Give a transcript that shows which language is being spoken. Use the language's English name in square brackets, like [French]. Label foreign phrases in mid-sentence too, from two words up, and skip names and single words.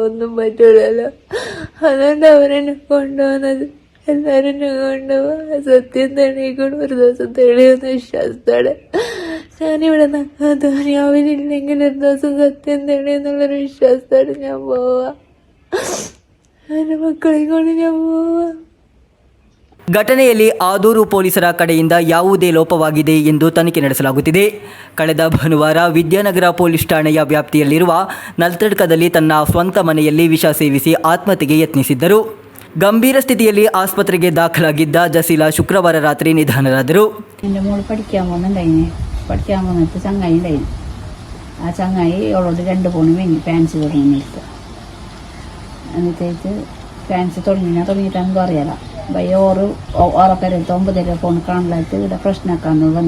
[Malayalam] ഒന്നും പറ്റൂലല്ലോ. അതുകൊണ്ട് അവരെന്നെ കൊണ്ടുപോകുന്നത്. എല്ലാവരും എന്നെ കൊണ്ടുപോകാൻ സത്യം തെളിയിക്കണം. ഒരു ദിവസം തെളിയുന്ന വിശ്വാസത്തോടെ ഞാനിവിടെ ദുനിയാവിലില്ലെങ്കിൽ ഒരു ദിവസം സത്യം തെളിയുന്നുള്ളൊരു വിശ്വാസത്തോടെ ഞാൻ പോവാ. എൻ്റെ മക്കളെ കൊണ്ട് ഞാൻ പോവാ. [Kannada] ಘಟನೆಯಲ್ಲಿ ಆದೂರು ಪೊಲೀಸರ ಕಡೆಯಿಂದ ಯಾವುದೇ ಲೋಪವಾಗಿದೆ ಎಂದು ತನಿಖೆ ನಡೆಸಲಾಗುತ್ತಿದೆ. ಕಳೆದ ಭಾನುವಾರ ವಿದ್ಯಾನಗರ ಪೊಲೀಸ್ ಠಾಣೆಯ ವ್ಯಾಪ್ತಿಯಲ್ಲಿರುವ ನಲ್ತಡ್ಕದಲ್ಲಿ ತನ್ನ ಸ್ವಂತ ಮನೆಯಲ್ಲಿ ವಿಷ ಸೇವಿಸಿ ಆತ್ಮಹತ್ಯೆಗೆ ಯತ್ನಿಸಿದ್ದರು. ಗಂಭೀರ ಸ್ಥಿತಿಯಲ್ಲಿ ಆಸ್ಪತ್ರೆಗೆ ದಾಖಲಾಗಿದ್ದ ಜೆಸಿಲಾ ಶುಕ್ರವಾರ ರಾತ್ರಿ ನಿಧನರಾದರು. [Malayalam] എൻ്റെ മോള് പഠിക്കാൻ പോകുന്നിട്ട് ചങ്ങായി ഉണ്ടായിരുന്നു. ആ ചങ്ങായി അവളോട് 2 പൗണ്ട് വാങ്ങി ഫാൻസി തുടങ്ങിയിട്ട്. എന്നിട്ട് ഫാൻസി തുടങ്ങിയിട്ട് എന്തും അറിയാല. ഓറ് ഓറെ പേരത്തെ 9 പൗണ്ട് കാണലായിട്ട് ഇവിടെ പ്രശ്നമാക്കാന്ന് വന്നു.